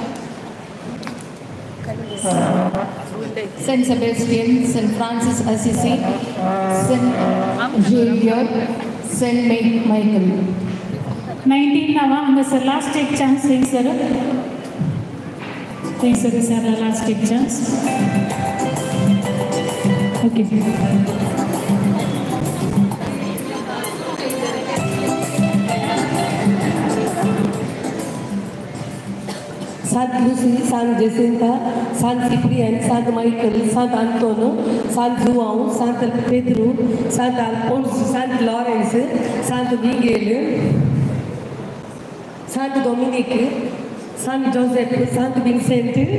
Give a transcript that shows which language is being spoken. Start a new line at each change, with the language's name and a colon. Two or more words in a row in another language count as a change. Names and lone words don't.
English: Saint Sebastian, Saint Francis Assisi, Saint Xavier, Saint Michael. 19 nama hanga sir last take chance thanks sir. Thanks sir, last take chance. Okay. San Lucy, San Jacinta, San Cyprian, San Michael, San Antonio, San João, San Pedro, San Alfonso, San Lawrence, San Miguel, San Dominic, San Joseph, San Vincent,